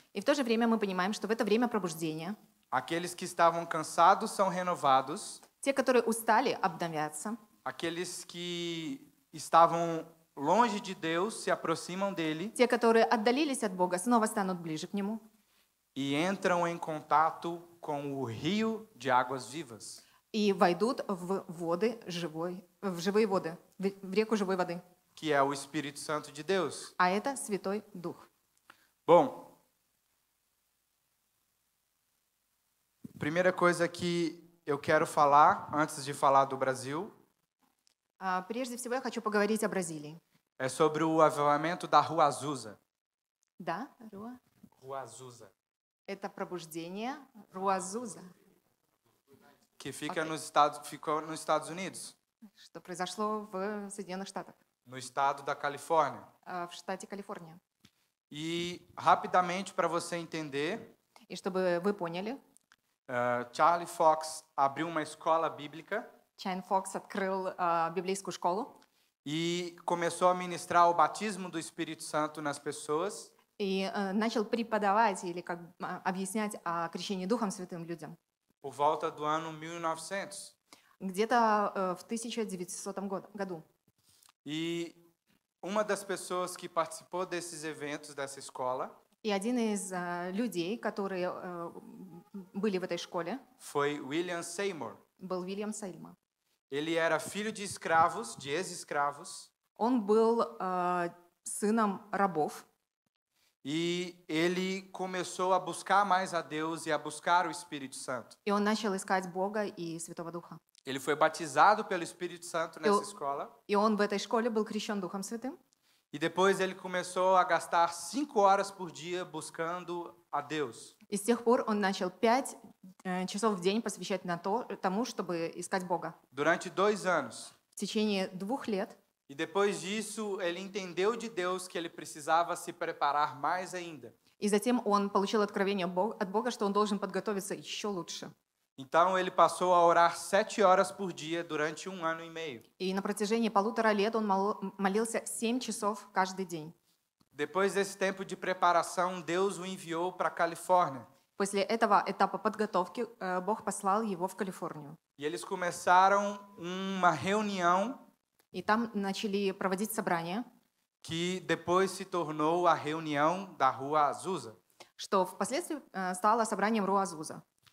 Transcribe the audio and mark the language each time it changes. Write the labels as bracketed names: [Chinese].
[Russian] И в то же время мы понимаем, что в это время пробуждения [Portuguese] aqueles que estavam cansados são renovados, [Russian] те, которые устали, обновятся, [Portuguese] aqueles que estavam longe de Deus se aproximam dele [Russian] те, которые отдалились от Бога, снова станут ближе к Нему [Portuguese] e entram em contato com o rio de águas vivas. [Russian] и войдут в живые воды, в реку живой воды. [Portuguese] Que é o Espírito Santo de Deus. [Russian] А это Святой Дух. [Portuguese] Bom, primeira coisa que eu quero falar, antes de falar do Brasil, [Russian] Прежде всего я хочу поговорить о Бразилии. [Portuguese] é sobre o avivamento da Rua Azusa. [Russian] Да, Руа? [Portuguese] Rua Azusa, [Russian] Это пробуждение Руазуза, [Portuguese] que fica Ok. ficou nos Estados Unidos, [Russian] что произошло в Соединенных Штатах, [Portuguese] no estado da Califórnia. [Russian] в штате Калифорния. [Portuguese] E, rapidamente, para você entender, [Russian] И чтобы вы поняли, [Portuguese] Charlie Fox abriu uma escola bíblica [Russian] Чайн Фокс открыл библейскую школу [Portuguese] e começou a ministrar o batismo do Espírito Santo nas pessoas. [Russian] и начал преподавать или объяснять о крещении Духом Святым людям. [Portuguese] Por volta do ano 1900. [Russian] Где-то в 1900 году. [Portuguese] E uma das pessoas que participou desses eventos dessa escola [Russian] И один из людей, которые были в этой школе, [Portuguese] foi William Seymour. [Russian] был Вильям Сейльма. [Portuguese] Ele era filho de escravos, de ex-escravos, [Russian] Он был сыном рабов. [Portuguese] E ele começou a buscar mais a Deus e a buscar o Espírito Santo. [Russian] И он начал искать Бога и Святого Духа. [Portuguese] Ele foi batizado pelo Espírito Santo nessa escola. [Russian] И он в этой школе был крещен Духом Святым. [Portuguese] E depois ele começou a gastar 5 horas por dia buscando a Deus. [Russian] И с тех пор он начал 5 часов в день посвящать тому, чтобы искать Бога. [Portuguese] Durante 2 anos. [Russian] В течение 2 лет. [Portuguese] E depois disso, ele entendeu de Deus que ele precisava se preparar mais ainda. [Russian] И затем он получил откровение от Бога, что он должен подготовиться еще лучше. [Portuguese] Então ele passou a orar 7 horas por dia durante 1 ano e meio. [Russian] И на протяжении 1,5 лет он молился 7 часов каждый день. [Portuguese] Depois desse tempo de preparação, Deus o enviou para a Califórnia. [Russian] После этого этапа подготовки Бог послал его в Калифорнию. [Portuguese] E eles começaram uma reunião [Russian] И там начали проводить собрания, [Portuguese] que depois se tornou a reunião da Rua Azusa. [Russian] что впоследствии стало собранием Руазуза.